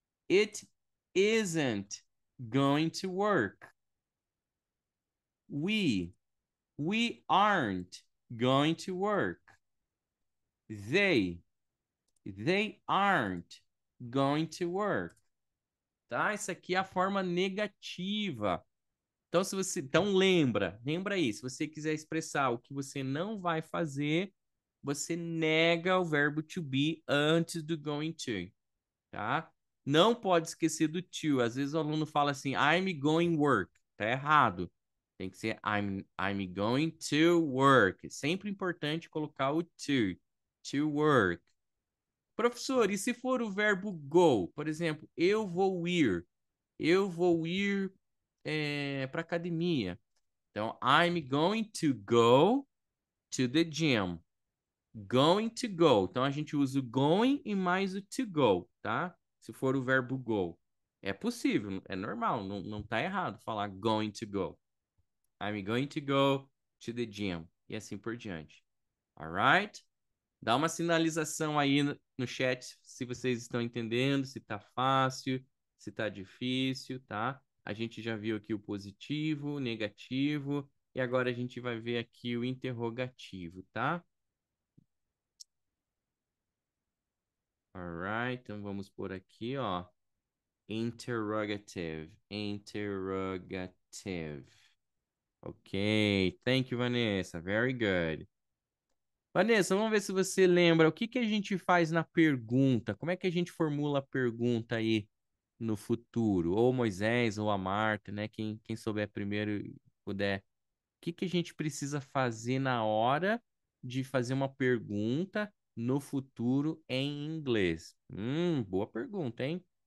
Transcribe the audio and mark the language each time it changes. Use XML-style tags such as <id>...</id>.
<en>It isn't going to work. We aren't going to work. They. They aren't going to work.</en> <pt>Tá? Isso aqui é a forma negativa. Então, se você, então lembra aí, se você quiser expressar o que você não vai fazer, você nega o verbo to be antes do going to, tá? Não pode esquecer do to. Às vezes o aluno fala assim,</pt> <en>I'm going work.</en> <pt>Tá errado. Tem que ser</pt> <en>I'm going to work.</en> <pt>É sempre importante colocar o to work. Professor, e se for o verbo go? Por exemplo, eu vou ir. Eu vou ir para academia. Então,</pt> <en>I'm going to go to the gym. Going to go.</en> <pt>Então, a gente usa o going e mais o to go, tá? Se for o verbo go. É possível, é normal, não tá errado falar going to go.</pt> <en>I'm going to go to the gym.</en> <pt>E assim por diante.</pt> <en>Alright?</en> <pt>Dá uma sinalização aí no chat se vocês estão entendendo, se tá fácil, se tá difícil, tá? A gente já viu aqui o positivo, o negativo, e agora a gente vai ver aqui o interrogativo, tá?</pt> <en>Alright,</en> <pt>então vamos por aqui, ó.</pt> <en>Interrogative, interrogative. Ok, thank you, Vanessa. Very good.</en> <pt>Vanessa, vamos ver se você lembra o que que a gente faz na pergunta. Como é que a gente formula a pergunta aí no futuro? Ou Moisés ou a Marta, né? Quem souber primeiro e puder. O que que a gente precisa fazer na hora de fazer uma pergunta no futuro em inglês? Boa pergunta, hein?</pt>